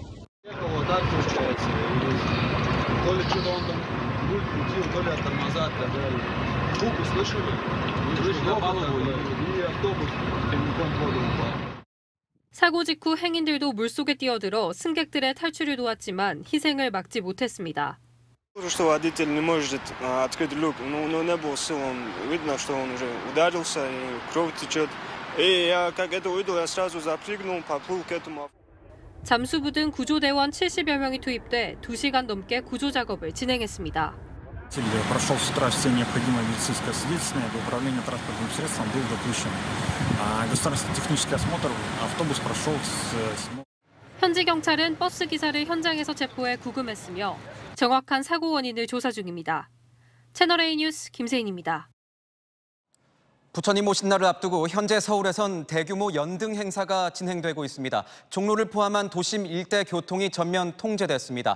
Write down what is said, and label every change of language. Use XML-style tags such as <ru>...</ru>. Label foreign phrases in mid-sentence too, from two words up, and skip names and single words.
<ko>사고 직후 행인들도 물속에 뛰어들어 승객들의 탈출을 도왔지만 희생을 막지 못했습니다.</ko> <ru>Что водитель не может открыть люк, но не было сил, он видно, что он уже ударился и кровь течет. И я как это увидел, я сразу запрыгнул, поплыл к этому.</ru> <ko>잠수부 등 구조대원 70여 명이 투입돼 2시간 넘게 구조 작업을 진행했습니다.</ko> <ru>Прошел с утра все необходимое медицинское свидетельствование, управление транспортным средством был допущен. Государственный технический осмотр, автобус прошел с...</ru> <ko>현지 경찰은 버스 기사를 현장에서 체포해 구금했으며 정확한 사고 원인을 조사 중입니다. 채널A 뉴스 김세인입니다. 부처님 오신 날을 앞두고 현재 서울에선 대규모 연등 행사가 진행되고 있습니다. 종로를 포함한 도심 일대 교통이 전면 통제됐습니다.</ko>